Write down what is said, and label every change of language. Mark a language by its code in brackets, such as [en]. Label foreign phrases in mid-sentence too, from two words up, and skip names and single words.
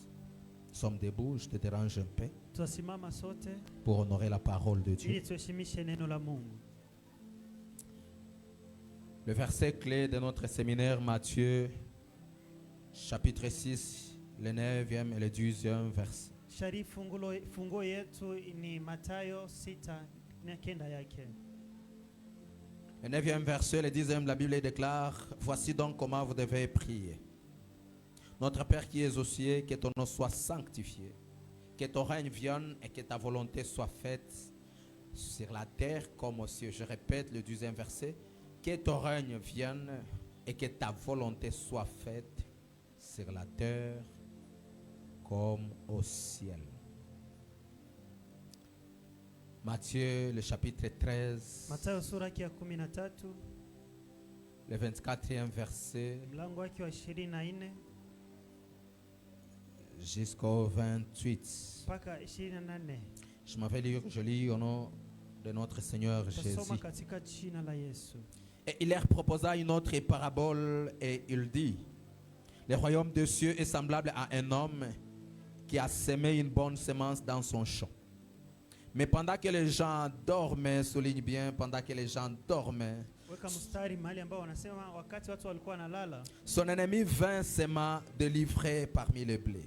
[fr] Nous sommes debout, je te dérange un peu pour honorer la parole de Dieu. Le verset clé de notre séminaire, Matthieu, chapitre 6, le 9e et le 10e verset. [sw] Fungo yetu ni Mathayo 6 na kenda yake. [fr] Le 9e verset, le 10e, la Bible déclare: voici donc comment vous devez prier. Notre Père qui es aux cieux, que ton nom soit sanctifié, que ton règne vienne et que ta volonté soit faite sur la terre comme aux cieux. Je répète le 10e verset: que ton règne vienne et que ta volonté soit faite sur la terre comme au ciel. Matthieu, le chapitre 13, [sw] Mathayo sura ya 13, [fr] le 24e verset [sw] mlango wake wa 24 [fr] jusqu'au 28. [sw] mpaka 28. [fr] Je m'avais dit que je lis au nom de notre Seigneur Jésus. [sw] Tasoma katika jina la Yesu. [fr] Et il leur proposa une autre parabole et il dit: le royaume des cieux est semblable à un homme qui a semé une bonne semence dans son champ. Mais pendant que les gens dormaient, souligne bien, pendant que les gens dormaient, son ennemi vint s'aimer de livrer parmi les blés.